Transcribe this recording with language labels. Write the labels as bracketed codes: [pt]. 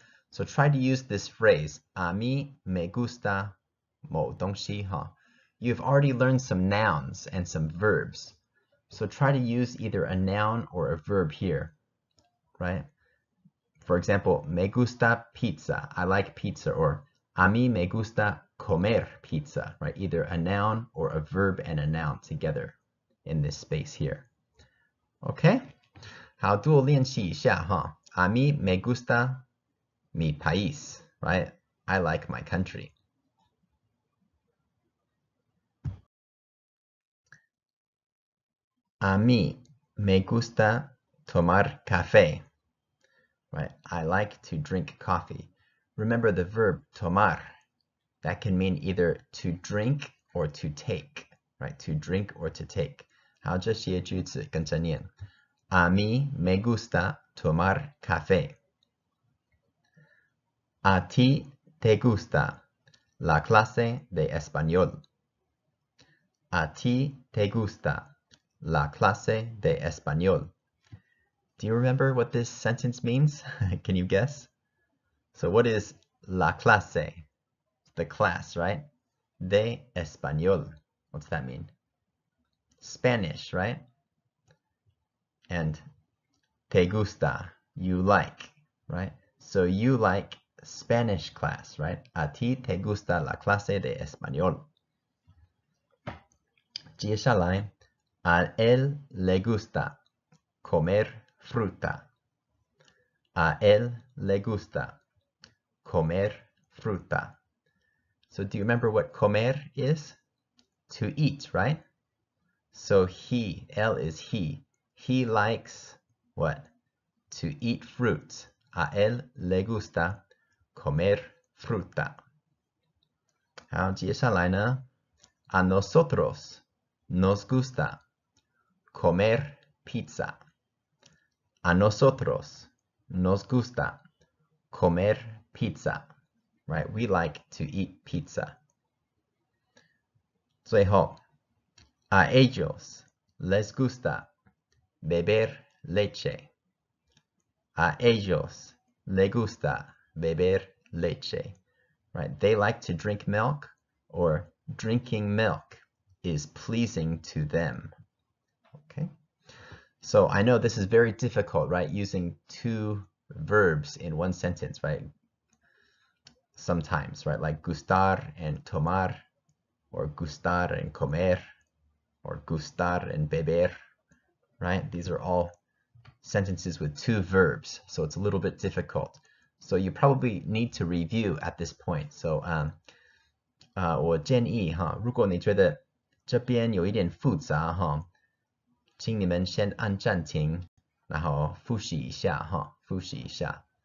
[en] So try to use this phrase. [es] A mí me gusta [zh] 某东西. [en] You've already learned some nouns and some verbs. So try to use either a noun or a verb here, right? For example, [es] me gusta pizza. [en] I like pizza. [es] Or a mí me gusta comer pizza, right? [en] Either a noun or a verb and a noun together in this space here. [zh] Okay? 好，多练习一下哈。 [es] A mí me gusta mi país, right? [en] I like my country. [es] A mí me gusta tomar café, right? [en] I like to drink coffee. Remember the verb tomar. That can mean either to drink or to take, right? To drink or to take. [zh] 好，这些句子跟着念。 [es] A mí me gusta tomar café. A ti te gusta la clase de español. A ti te gusta la clase de español. [en] Do you remember what this sentence means? Can you guess? So what is la clase? The class, right? [es] De español. [en] What's that mean? Spanish, right? And te gusta, you like, right? So you like Spanish class, right? [es] A ti te gusta la clase de español. [zh] 接下来 [es] a él le gusta comer fruta. A él le gusta comer fruta. [en] So do you remember what comer is? To eat, right? So he, él is he. He likes what? To eat fruit. [es] A él le gusta comer fruta. [zh] 好，接下来呢 [es] a nosotros nos gusta comer pizza. A nosotros nos gusta comer pizza. [en] Right? We like to eat pizza. [zh] 最后 [es] a ellos les gusta beber leche. A ellos les gusta beber leche. [en] Right? They like to drink milk, or drinking milk is pleasing to them. Okay? So I know this is very difficult, right? Using two verbs in one sentence, right? Sometimes, right? Like gustar and tomar, or gustar and comer, or gustar and beber, right? These are all sentences with two verbs, so it's a little bit difficult. So you probably need to review at this point. [zh] So 我建议哈，如果你觉得这边有一点复杂哈，请你们先按暂停，然后复习一下哈，复习一下。